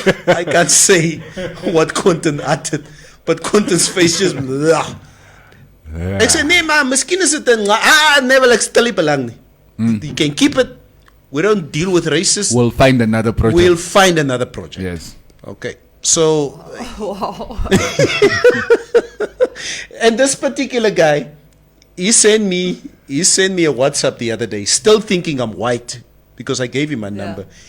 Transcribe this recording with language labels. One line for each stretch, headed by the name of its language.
English: I can't say what Quentin uttered, but Quentin's face just...
Afrikaans: Ek sê, nee maar, miskien is dit never ek stel nie belang nie.
English: You can keep it. We don't deal with racists. We'll find another project. We'll find another project. Yes. Okay. So, Wow. and this particular guy, he sent me a WhatsApp the other day, still thinking I'm white, because I gave him my number.